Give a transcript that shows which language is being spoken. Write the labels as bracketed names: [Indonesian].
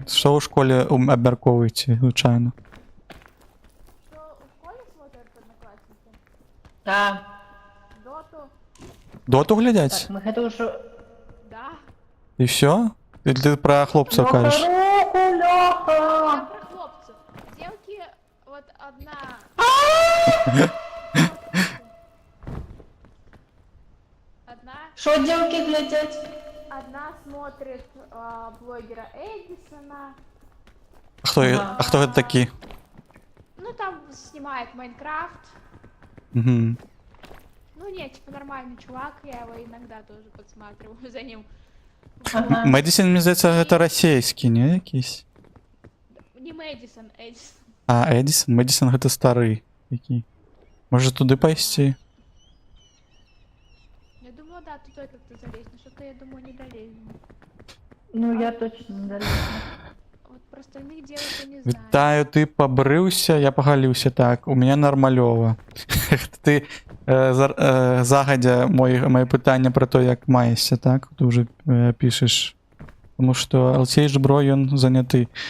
[Ukrainian] Що у школі обмярковуєте, звичайно? [Russian] Что, в школе смотрят одноклассники? Да, Доту? [Ukrainian] Доту глядять? [Russian] так, мы это уже... Да. [Ukrainian] І все? Ти про хлопців кажеш? [Russian] Леха, Я Леха! про хлопцев. Девки, вот одна... Одна, Что девки глядят? одна смотрит блогера Эдисона. [Ukrainian] А хто це такі? [Russian] Ну, там снимает Майнкрафт. Угу. Ну, нет, типа нормальный чувак, я его иногда тоже подсматриваю за ним. Ага. [Ukrainian] Медисін, мені здається, це російський, не якийсь? [Russian] Не Мэдисон, Эдисон. [Ukrainian] А, Едісон? Медисон це старий який. Може туди пойти? [Russian] Я думала, да, туда как-то залезть, но что-то, я думаю, не долезем. Ну, я точно не залезу. Вот про остальных девок я не знаю. [Ukrainian] Вітаю, ти побрився, я поголився. Так, у мене нормальово. Ти загадя моє питання про те, як маєшся, так? Ти вже пишеш. Тому що Олексій Жбро, він зайнятий.